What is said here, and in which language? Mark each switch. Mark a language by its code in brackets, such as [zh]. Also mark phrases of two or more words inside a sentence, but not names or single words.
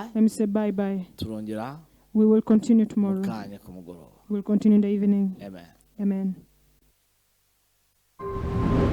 [en] Let me say bye bye. [rn] turongera [en] We will continue [rn] mu [en] tomorrow. [rn] kanya ku mugoroba [en] We'll continue in the evening. [rn] amen [en] Amen.